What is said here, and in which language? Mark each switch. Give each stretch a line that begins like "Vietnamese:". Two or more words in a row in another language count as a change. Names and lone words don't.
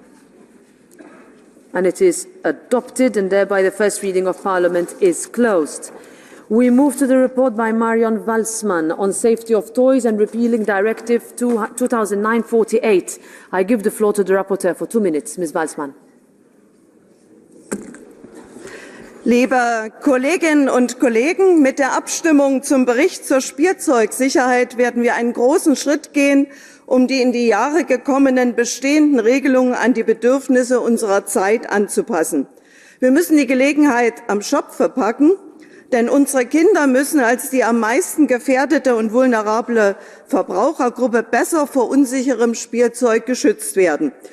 English: And it is adopted, and thereby the first reading of Parliament is closed. We move to the report by Marion Walsman on safety of toys and repealing Directive 2009/48. I give the floor to the rapporteur for 2 minutes. Ms. Walsman.
German: Liebe Kolleginnen und Kollegen, mit der Abstimmung zum Bericht zur Spielzeugsicherheit werden wir einen großen Schritt gehen, um die in die Jahre gekommenen bestehenden Regelungen an die Bedürfnisse unserer Zeit anzupassen. Wir müssen die Gelegenheit am Schopfe packen, denn unsere Kinder müssen als die am meisten gefährdete und vulnerable Verbrauchergruppe besser vor unsicherem Spielzeug geschützt werden.